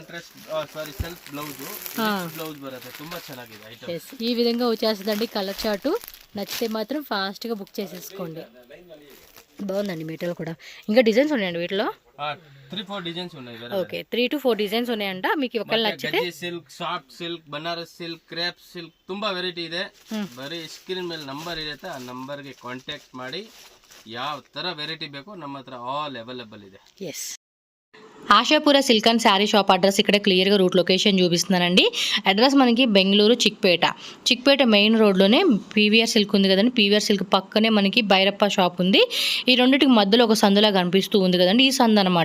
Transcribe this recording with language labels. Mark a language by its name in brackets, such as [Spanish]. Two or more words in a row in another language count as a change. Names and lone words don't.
[Telugu] ఈ విధంగా వచ్చేస్తుందండి కలర్ చార్టు. నచ్చితే మాత్రం ఫాస్ట్గా బుక్ చేసేసుకోండి. బాగుందండి మెటీరియల్ కూడా. ఇంకా డిజైన్స్ ఉన్నాయండి వీటిలో, 3-4 డిజైన్స్ ఉన్నాయి. ఓకే, 3 to 4 డిజైన్స్ ఉన్నాయంట. మీకు ఒకవేళ నచ్చితే [Kannada] ಸಿಲ್ಕ್, ಸಾಫ್ಟ್ ಸಿಲ್ಕ್, ಬನಾರಸ್ ಸಿಲ್ಕ್, ಕ್ರೇಪ್ ಸಿಲ್ಕ್ ತುಂಬಾ ವೆರೈಟಿ ಇದೆ. ಬರೀ ಸ್ಕ್ರೀನ್ ಮೇಲೆ ನಂಬರ್ ಇರುತ್ತೆ, ಆ ನಂಬರ್ಗೆ ಕಾಂಟ್ಯಾಕ್ಟ್ ಮಾಡಿ ಯಾವ ತರ ವೆರೈಟಿ ಬೇಕೋ ನಮ್ಮ ಹತ್ರ [English] all available [Kannada] ಇದೆ. [Telugu] ఎస్, ఆశాపుర సిల్క్ అండ్ శారీ షాప్ అడ్రస్ ఇక్కడ క్లియర్గా రూట్ లొకేషన్ చూపిస్తున్నానండి. అడ్రస్ మనకి బెంగళూరు చిక్పేట మెయిన్ రోడ్లోనే పీవీఆర్ సిల్క్ ఉంది కదండి, పీవీఆర్ సిల్క్ పక్కనే మనకి భైరప్ప షాప్ ఉంది. ఈ రెండింటికి మధ్యలో ఒక సందులా కనిపిస్తూ ఉంది కదండి, ఈ సందు అనమాట.